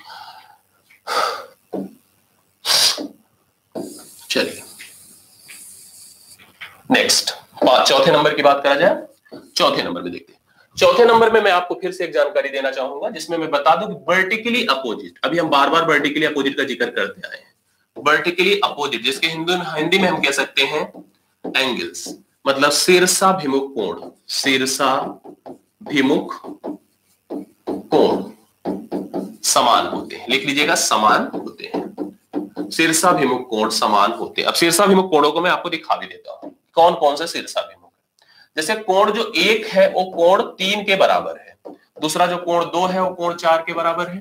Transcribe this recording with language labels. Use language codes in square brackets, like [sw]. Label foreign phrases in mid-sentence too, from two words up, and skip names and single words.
[hi] चलिए नेक्स्ट चौथे नंबर की बात करा जाए। चौथे नंबर में देखते हैं। चौथे नंबर में मैं आपको फिर से एक जानकारी देना चाहूंगा जिसमें मैं बता दूं कि [en] vertically opposite, [hi] अभी हम बार बार [en] vertically opposite [hi] का जिक्र करते आए हैं। [en] vertically opposite [hi] जिसके हिंदी में हम कह सकते हैं एंगल्स, मतलब शीर्षाभिमुख कोण। शीर्षाभिमुख कोण समान होते हैं, लिख लीजिएगा समान होते हैं। शीर्षाभिमुख कोण समान होते हैं। अब शीर्षाभिमुख कोणों को मैं आपको दिखा भी देता हूं कौन कौन से शीर्षाभिमुख है। जैसे कोण जो 1 है वो कोण 3 के बराबर है, दूसरा जो कोण 2 है वो कोण 4 के बराबर है।